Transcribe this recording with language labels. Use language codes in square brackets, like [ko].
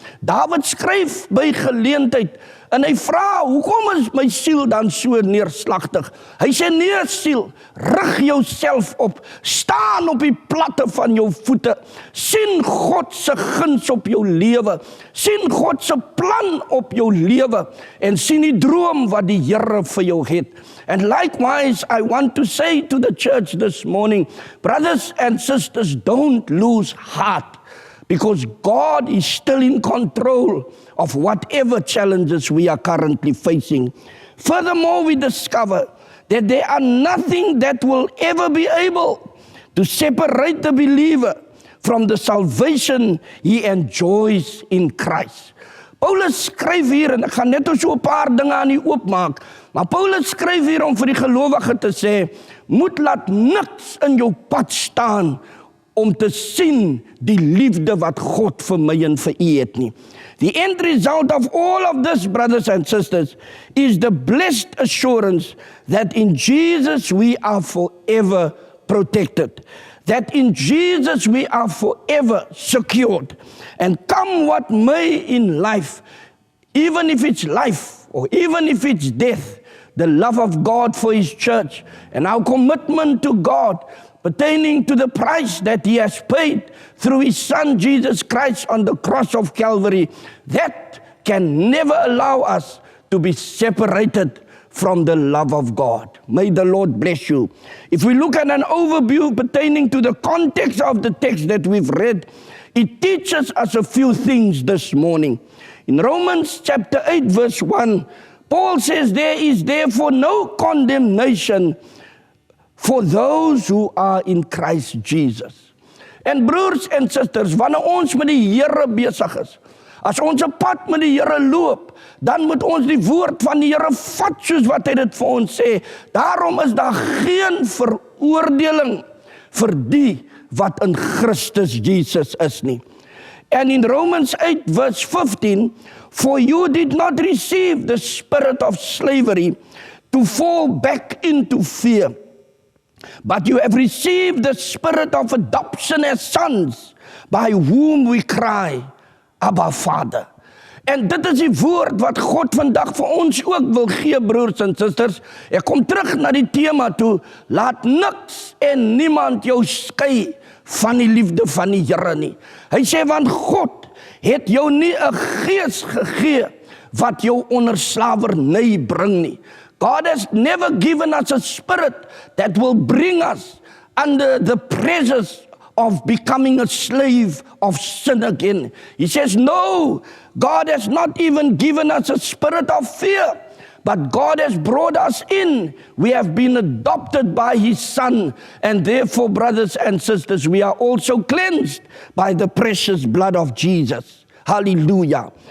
[af] Dawid skryf by geleentheid en hy vra, hoekom is my siel dan so neerslagtig? Hy sê, nee siel, rig jouself op, staan op die platte van jou voete, sien God se guns op jou lewe, sien God se plan op jou lewe, en sien die droom wat die Here vir jou het. [en] And likewise, I want to say to the church this morning, brothers and sisters, don't lose heart, because God is still in control of whatever challenges we are currently facing. Furthermore, we discover that there are nothing that will ever be able to separate the believer from the salvation he enjoys in Christ. [af] Paulus skryf hier, en ek gaan net so 'n paar dinge aan u oopmaak, maar Paulus skryf hier om vir die gelowige te sê, moet laat niks in jou pad staan om te sien die liefde wat God vir my en vir u het nie. [en] The end result of all of this, brothers and sisters, is the blessed assurance that in Jesus we are forever protected. That in Jesus we are forever secured. And come what may in life, even if it's life or even if it's death, the love of God for His church and our commitment to God pertaining to the price that He has paid through His Son Jesus Christ on the cross of Calvary, that can never allow us to be separated from the love of God. May the Lord bless you. If we look at an overview pertaining to the context of the text that we've read, it teaches us a few things this morning. In Romans chapter 8 verse 1, Paul says, there is therefore no condemnation for those who are in Christ Jesus. [af] En broers en susters, wanneer ons met die Here besig is, as ons 'n pad met die Here loop, dan moet ons die woord van die Here vat soos wat hy dit vir ons sê. Daarom is daar geen veroordeling vir die wat in Christus Jesus is nie. [en] And in Romans 8 verse 15, for you did not receive the spirit of slavery to fall back into fear, but you have received the spirit of adoption as sons, by whom we cry, Abba Vader. [af] En dit is die woord wat God vandag vir ons ook wil gee, broers en susters. Ek kom terug na die tema toe, laat niks en niemand jou skei van die liefde van die Here nie. Hy sê, want God het jou nie 'n gees gegee wat jou onder slawerny bring nie. [en] God has never given us a spirit that will bring us under the pressures of becoming a slave of sin again. He says, no, God has not even given us a spirit of fear, but God has brought us in. We have been adopted by His Son, and therefore, brothers and sisters, we are also cleansed by the precious blood of Jesus. Hallelujah.